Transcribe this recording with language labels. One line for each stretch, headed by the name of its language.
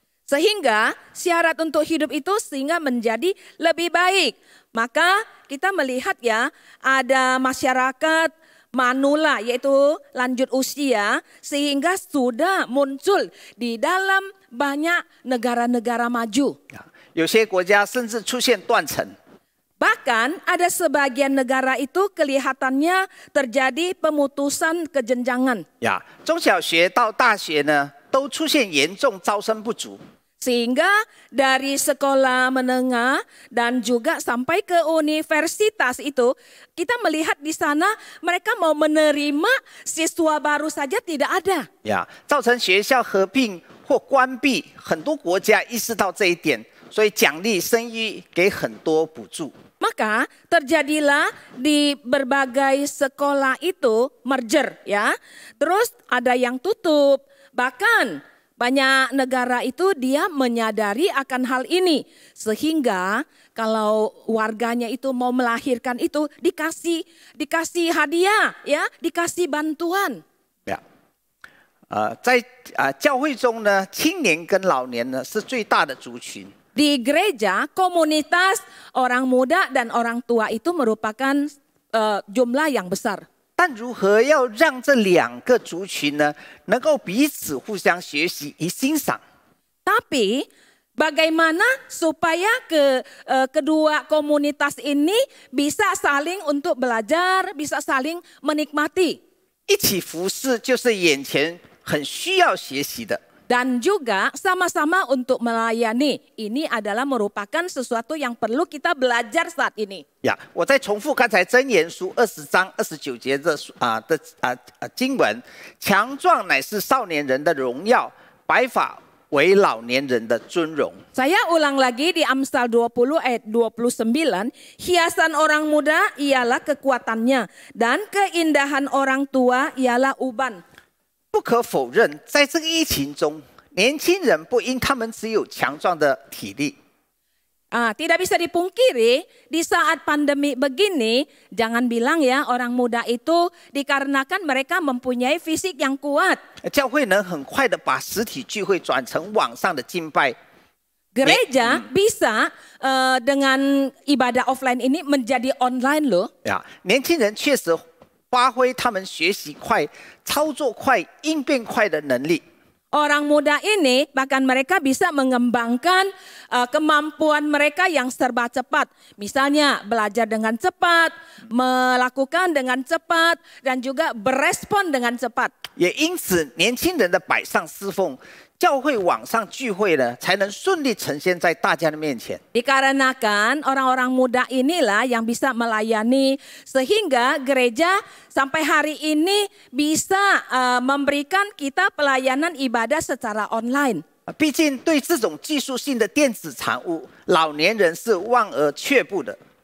Indonesian: Sehingga syarat untuk hidup itu sehingga menjadi lebih baik. Maka kita melihat ya, ada masyarakat manula yaitu lanjut usia sehingga sudah muncul di dalam banyak negara-negara maju.
Chinese: 有些国家甚至出现断层。
Indonesian: Bahkan ada sebagian negara itu kelihatannya terjadi pemutusan kejenjangan.
Chinese: 中小学到大学呢，都出现严重招生不足。
Indonesian: Sehingga dari sekolah menengah dan juga sampai ke universitas itu, kita melihat di sana mereka mau menerima siswa baru saja tidak ada.
Chinese: 造成学校合并或关闭，很多国家意识到这一点，所以奖励生育给很多补助。
Indonesian: Maka terjadilah di berbagai sekolah itu merger ya. Terus ada yang tutup, bahkan banyak negara itu dia menyadari akan hal ini. Sehingga kalau warganya itu mau melahirkan itu dikasih hadiah ya, dikasih bantuan.
Chinese: 在教会中呢，青年跟老年呢是最大的族群。
Indonesian: Di gereja, komunitas orang muda dan orang tua itu merupakan jumlah yang besar.
Chinese: 但如何要让这两个族群呢，能够彼此互相学习与欣赏？
Indonesian: Tapi bagaimana supaya kedua komunitas ini bisa saling untuk belajar, bisa saling menikmati?
Chinese: 一起服侍就是眼前很需要学习的。
Indonesian: Dan juga sama-sama untuk melayani. Ini adalah merupakan sesuatu yang perlu kita belajar saat ini.
Chinese: 我再重复刚才箴言书20章29节的经文，强壮乃是少年人的荣耀，白发为老年人的尊荣。
Indonesian: Saya ulang lagi di Amsal 20 ayat 29, hiasan orang muda ialah kekuatannya, dan keindahan orang tua ialah uban.
Chinese: 不可否认，在这个疫情中，年轻人不因他们只有强壮的体力。
Indonesian: Tidak bisa dipungkiri di saat pandemi begini, jangan bilang ya orang muda itu dikarenakan mereka mempunyai fisik yang kuat.
Chinese: 教会能很快的把实体聚会转成网上的敬拜。
Indonesian: Gereja bisa dengan ibadah offline ini menjadi online loh.
Chinese: 年轻人确实发挥他们学习快、操作快、应变快的能力。
Indonesian: Orang muda ini bahkan mereka bisa mengembangkan kemampuan mereka yang serba cepat. Misalnya belajar dengan cepat, melakukan dengan cepat, dan juga berespon dengan cepat.
Chinese: 也因此，年轻人的摆上侍奉，教会网上聚会呢，才能顺利呈现在大家的面前。
Indonesian: Dikarenakan orang-orang muda inilah yang bisa melayani, sehingga gereja sampai hari ini bisa memberikan kita pelayanan ibadah secara online.
Chinese: 毕竟对这种技术性的电子产物，老年人是望而却步的。